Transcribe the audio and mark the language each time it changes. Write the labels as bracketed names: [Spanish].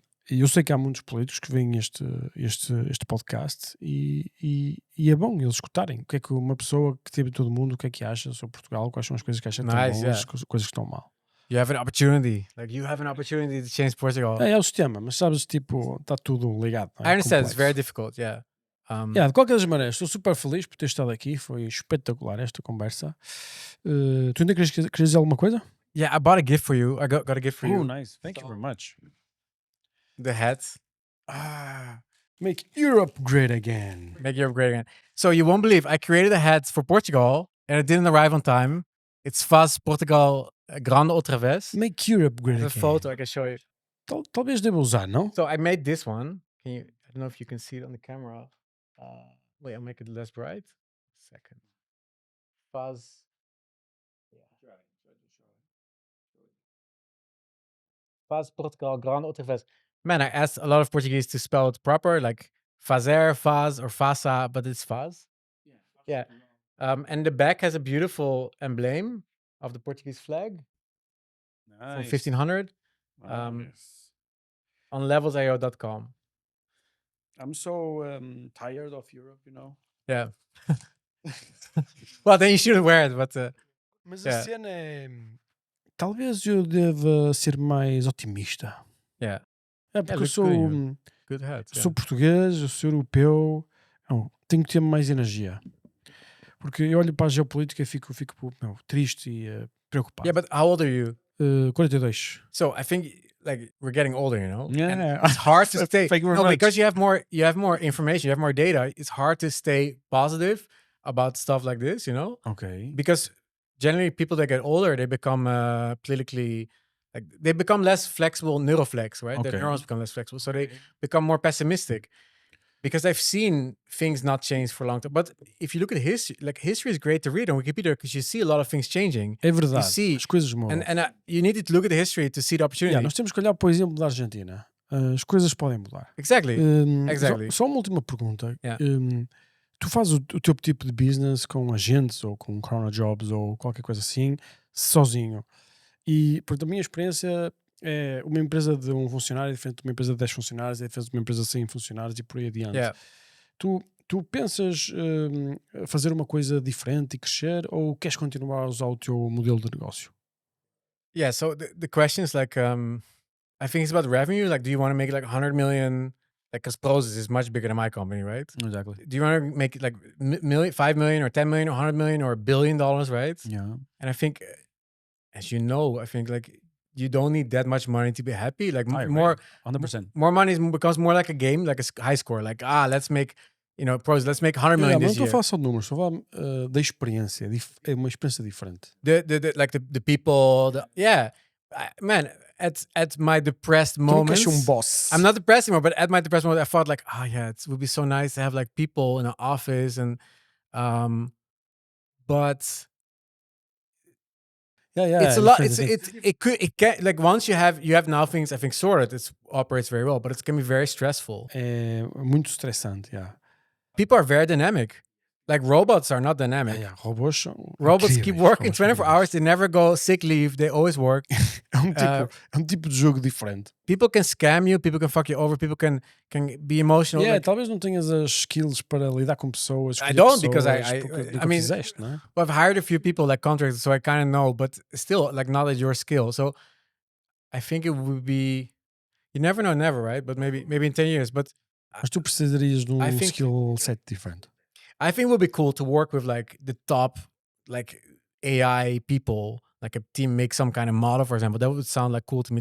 [Portuguese] E eu sei que há muitos políticos que veem este podcast e é bom eles escutarem o que é que uma pessoa que teve todo mundo, o que é que acha sobre Portugal, quais são as coisas que acha que estão bom, as coisas que estão mal. [English] You have an opportunity. Like, you have an opportunity to change Portugal. [Portuguese] É o sistema, mas sabes, tipo, está tudo ligado. Não é? [English] I understand, [Portuguese] Complexo. [English] it's very difficult, yeah. [Portuguese] De qualquer das maneiras, estou super feliz por ter estado aqui, foi espetacular esta conversa. Tu ainda querias dizer alguma coisa? [English] Yeah, I bought a gift for you. I got a gift for you. Oh, nice. Thank you very much. The hat. Make Europe great again. Make Europe great again. So you won't believe, I created a hat for Portugal and it didn't arrive on time. It's [Portuguese] Faz Portugal Grande outra vez. [English] Make Europe great again. There's a photo I can show you. [Portuguese] Talvez deva usar, não? [English] So I made this one. I don't know if you can see it on the camera. Wait, I'll make it less bright. Second. Faz. [Portuguese] Faz Portugal Grande outra vez. [English] Man, I asked a lot of Portuguese to spell it proper, like fazer, faz, or faça, but it's faz. Yeah. And the back has a beautiful emblem of the Portuguese flag from 1500 on levels.io.com. I'm so tired of Europe, you know. Yeah. Well, then you shouldn't wear it, but... [Portuguese] Mas a cena é... Talvez eu deva ser mais otimista. [English] Yeah. [Portuguese] É porque eu sou português, eu sou europeu, tenho que ter mais energia. Porque eu olho para a geopolítica e fico triste e preocupado. [English] Yeah, but how old are you? 42. So I think like we're getting older, you know. Yeah, and it's hard to stay. No, because you have more information, you have more data. It's hard to stay positive about stuff like this, you know. Okay. Because generally, people that get older, they become politically, like they become less flexible, neuroflex, right? Okay. Their neurons become less flexible, so they become more pessimistic. Because I've seen things not change for a long time. But if you look at history, like history is great to read on Wikipedia because you see a lot of things changing. [Portuguese] É verdade. [English] You see, [Portuguese] as coisas mudam. [English] And you need to look at the history to see the opportunity. [Portuguese] Nós temos que olhar para o exemplo da Argentina. As coisas podem mudar. [English] Exactly. Exactly. [Portuguese] Só uma última pergunta. [English] Yeah. [Portuguese] Tu fazes o teu tipo de business com agentes ou com Corona Jobs ou qualquer coisa assim, sozinho. E, por a minha experiência, é uma empresa de um funcionário é diferente de uma empresa de 10 funcionários, é diferente de uma empresa de 100 funcionários e por aí adiante. [English] Yeah. [Portuguese] Tu pensas fazer uma coisa diferente e crescer ou queres continuar a usar o teu modelo de negócio? [English] Yeah, so the question is like, I think it's about revenue. Like, do you want to make like 100 million? Like, because Prozis is much bigger than my company, right? Exactly. Do you want to make like 5 million or 10 million or 100 million or $1 billion, right? Yeah. And I think, as you know, I think like you don't need that much money to be happy. Like more, 100%. More money becomes more like a game, like a high score. Like, let's make, pros, let's make 100 million this year. [Portuguese] Não estou a falar só de números, estou a falar da experiência. É uma experiência diferente. [English] The people, man, at my depressed moments. Boss. I'm not depressed anymore, but at my depressed moment, I thought like, it would be so nice to have like people in an office and, but it's a lot. It can, like, once you have now things I think sorted, it operates very well, but it can be very stressful. [Portuguese] É muito estressante, [English] People are very dynamic. Like robots are not dynamic. Robots keep working 24 hours. They never go sick leave. They always work. [Portuguese] É um tipo de jogo diferente. [English] People can scam you. People can fuck you over. People can be emotional. [Portuguese] Talvez não tenhas as skills para lidar com pessoas. [English] I don't because I mean, [Portuguese] fizeste, não é? [English] Well, I've hired a few people like contractors, so I kind of know, but still, like, not at your skill. So I think it would be, you never know, never, right? But maybe in 10 years. But [Portuguese] tu precisarias de skill set diferente. [English] I think it would be cool to work with like the top like AI people, like a team make some kind of model, for example. That would sound like cool to me.